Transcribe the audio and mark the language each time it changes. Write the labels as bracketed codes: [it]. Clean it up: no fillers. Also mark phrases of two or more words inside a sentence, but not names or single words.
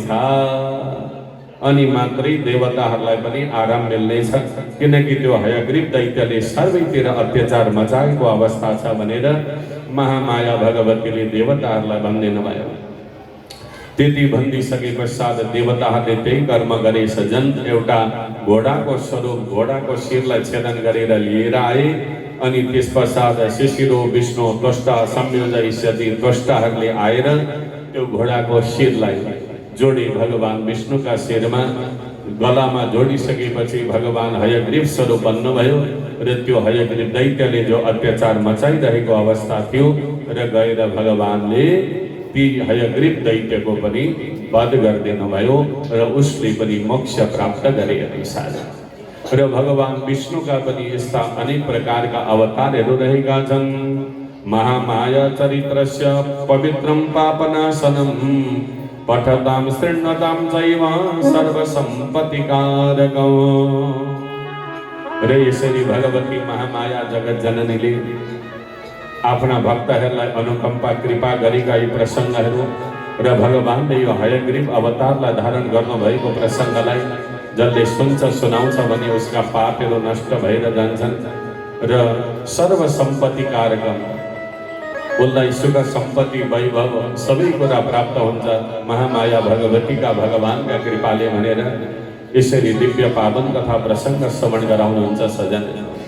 [ne] अनि मात्रै देवताहरूलाई पनि आराम मिल्नेछ, किनकि त्यो हयग्रीव दैत्यले सर्वैतिर अत्याचार मचाएको अवस्था छ भनेर महामाया भगवतीले देवताहरूलाई भनिदिनु भयो। त्यति भनिदिसके पश्चात देवताहरूले त्यही कर्म गरे। सजन एउटा घोडाको स्वरूप घोडाको शिरलाई छेदन गरेर लिएर आए। अनि त्यस पश्चात [sa] शिशिरो विष्णु त्वष्टा संयोजयिष्यति [ne] त्वष्टाहरूले आएर त्यो घोडाको शिरलाई जोडे भगवान विष्णुका शिरमा गलामा जोडिसकेपछि भगवान हयग्रीव स्वरूप बन्नुभयो र त्यो हयग्रीव दैत्यले जो अत्याचार मचाइरहेको अवस्था थियो र गएर भगवानले ती हयग्रीव दैत्यको पनि वध गरिदिनु भयो र उसले पनि मोक्ष प्राप्त गरे अनुसार। र भगवान विष्णुका पनि यस्ता अनेक प्रकारका अवतारहरू रहेका छन्। [sa] महामाया चरित्रस्य पवित्रं पापनाशनं पठतां शृण्वतां चैव सर्वसम्पत्तिकारकम्। [ne] र यसरी भगवती महामाया जगत जननीले आफ्ना भक्तहरूलाई अनुकम्पा कृपा गरेका यी प्रसङ्गहरू र भगवानले यो हयग्रीव अवतारलाई धारण गर्नुभएको प्रसङ्गलाई जसले सुन्छ सुनाउँछ भने उसका पापहरू नष्ट भएर जान्छन् र सर्वसम्पत्तिकारकम् उसलाई सुख सम्पत्ति वैभव सबै कुरा प्राप्त हुन्छ महामाया भगवतीका भगवानका कृपाले भनेर यसरी दिव्य पावन कथा प्रसङ्ग श्रवण गराउनुहुन्छ सजन।